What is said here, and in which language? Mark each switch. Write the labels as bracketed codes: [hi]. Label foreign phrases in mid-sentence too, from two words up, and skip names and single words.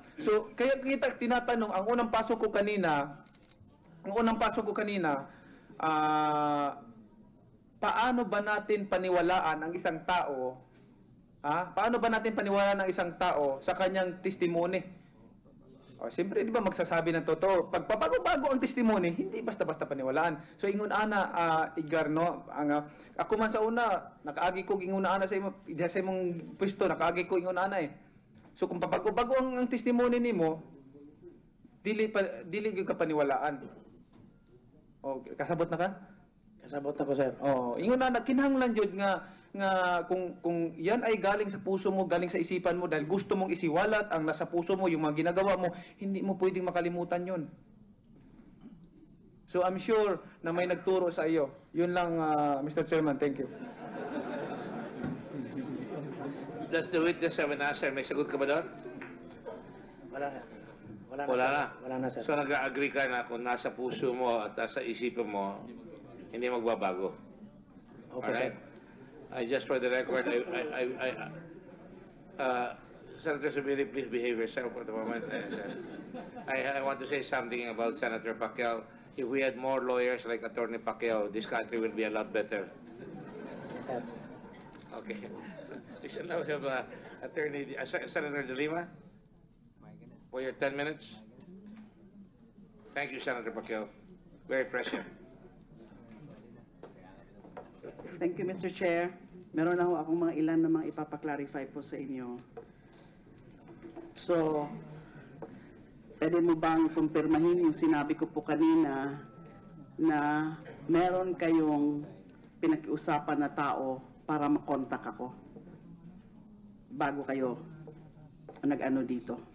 [tl] So, kaya kita tinatanong, ang unang pasok ko kanina, paano ba natin paniwalaan ang isang tao? Paano ba natin paniwalaan ang isang tao sa kanyang testimony? Siyempre, di ba magsasabi ng totoo? Pag pabago-bago ang testimony, hindi basta-basta paniwalaan. So, [ceb] ingon ana, Edgar, no? Ako man sa una, nakaagi ko ingon ana sa imong pwesto, nakaagi ko ingon ana eh. So, kung pabago-bago ang testimony nimo, dili ka paniwalaan. Okay, kasabot na ka? Kasabot ako, sir. Ingon ana, kinahanglan jud nga [tl] kung yan ay galing sa puso mo, galing sa isipan mo, dahil gusto mong isiwalat ang nasa puso mo, yung mga ginagawa mo, hindi mo pwedeng makalimutan yun. [en] So I'm sure [tl] na may nagturo sa iyo. Yun lang, [en] Mr. Chairman. Thank you. Does the witness have an answer? [tl] May sagot ka ba doon? Wala na. Wala na, Wala sir. na. Wala na, sir. So nag-agree ka na kung nasa puso mo at nasa isipan mo, hindi magbabago. Okay, Alright? sir. [en] Just for the record, Senator Zubiri, please behave yourself for the moment. I want to say something about Senator Pacquiao. If we had more lawyers like Attorney Pacquiao, this country will be a lot better. Sir. Okay. We shall now have Attorney Senator De Lima for your 10 minutes. Thank you, Senator Pacquiao. Very prescient. Thank you, Mr. Chair. [tl] Meron na akong mga ilan na mga ipapaklarify po sa inyo. So, pwede mo bang kumpirmahin yung sinabi ko po kanina na meron kayong pinakiusapan na tao para makontak ako bago kayo nag-ano dito.